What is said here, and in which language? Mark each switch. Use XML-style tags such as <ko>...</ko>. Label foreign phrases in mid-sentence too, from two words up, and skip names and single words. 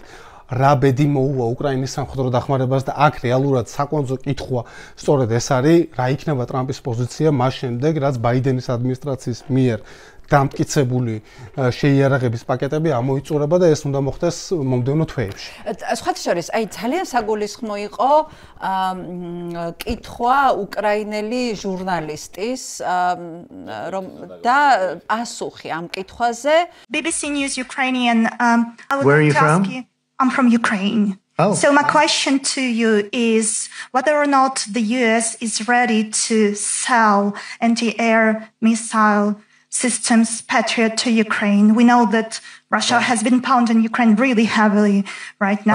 <ka>რა ბედი მოუვა უკრაინის სამხედრო დახმარებას და აქ რეალურად საკვანძო კითხვა სწორედ ეს არის რა იქნება ტრამპის პოზიცია მას შემდეგ რაც ბაიდენის ადმინისტრაციის მიერ დამტკიცებული შეიარაღების პაკეტები ამოიწურება და ეს უნდა მოხდეს მომდევნო თვეებში. სხვათა შორის, აი ძალიან საგულისხმო იყო კითხვა უკრაინელი ჟურნალისტის რომ და პასუხი ამ კითხვაზე</ka> <en>BBC News Ukrainian Where are you from? I'm from Ukraine. Oh. So my question to you is whether or not the US is ready to sell anti-air missile systems Patriot to Ukraine. We know that Russia has been pounding Ukraine really heavily right now.</en>